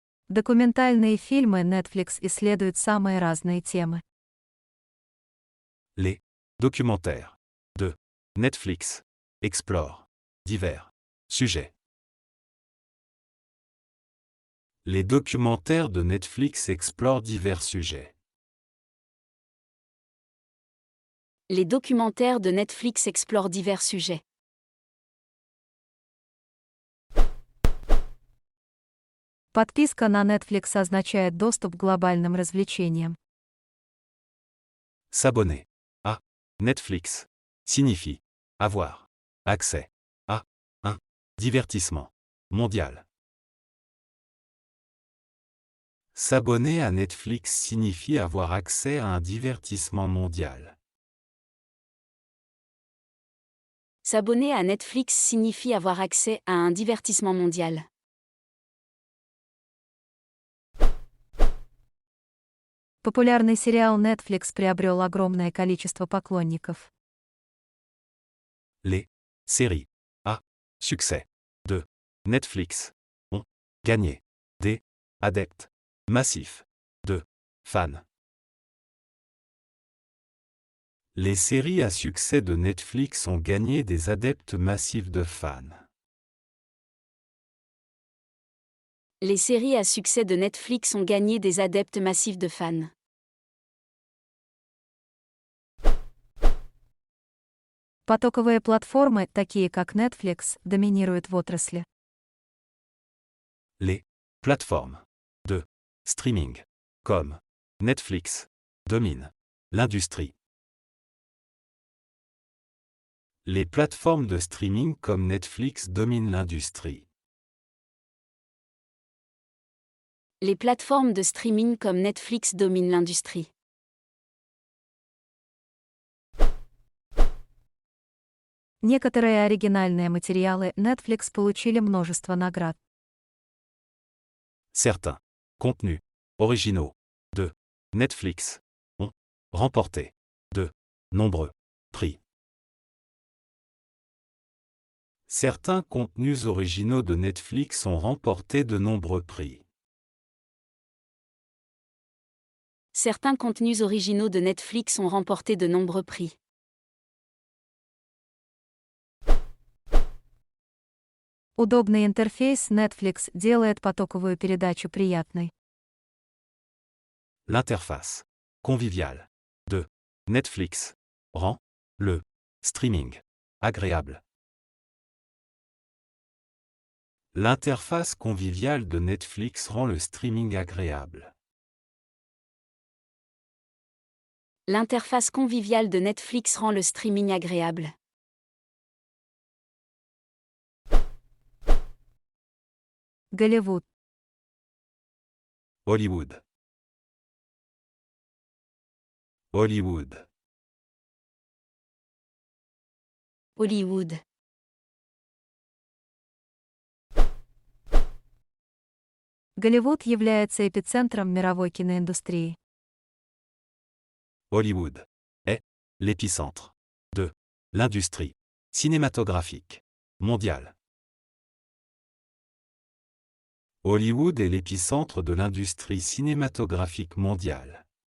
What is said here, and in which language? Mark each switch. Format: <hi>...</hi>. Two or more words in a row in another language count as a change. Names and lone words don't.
<ru>Документальные фильмы Netflix исследуют самые разные темы.</ru> <fr>Les documentaires de Netflix explorent divers sujets. Les documentaires de Netflix explorent divers sujets. Les documentaires de Netflix explorent divers sujets.</fr> <ru>Подписка на Netflix означает доступ к глобальным развлечениям.</ru> <fr>S'abonner à Netflix signifie avoir accès à un divertissement mondial. S'abonner à Netflix signifie avoir accès à un divertissement mondial. S'abonner à Netflix signifie avoir accès à un divertissement mondial.</fr> <ru>Популярный сериал Netflix приобрел огромное количество поклонников.</ru> <fr>Les séries à succès de Netflix ont gagné des adeptes massifs de fans. Les séries à succès de Netflix ont gagné des adeptes massifs de fans. Les séries à succès de Netflix ont gagné des adeptes massifs de fans.</fr> <ru>Потоковые платформы, такие как Netflix, доминируют в отрасли.</ru> <fr>Les plateformes de streaming comme Netflix dominent l'industrie. Les plateformes de streaming comme Netflix dominent l'industrie. Les plateformes de streaming comme Netflix dominent l'industrie.</fr> <ru>Некоторые оригинальные материалы Netflix получили множество наград.</ru> <fr>Certains contenus originaux de Netflix ont remporté de nombreux prix. Certains contenus originaux de Netflix ont remporté de nombreux prix. Certains contenus originaux de Netflix ont remporté de nombreux prix.</fr> <ru>Удобный интерфейс Netflix делает потоковую передачу приятной.</ru> <fr>L'interface conviviale de Netflix rend le streaming agréable. L'interface conviviale de Netflix rend le streaming agréable. L'interface conviviale de Netflix rend le streaming agréable.</fr> <ru>Голливуд.</ru> <fr>Hollywood. Hollywood. Hollywood.</fr> <ru>Голливуд является эпицентром мировой киноиндустрии.</ru> <fr>Hollywood est l'épicentre de l'industrie cinématographique mondiale. Hollywood est l'épicentre de l'industrie cinématographique mondiale.</fr>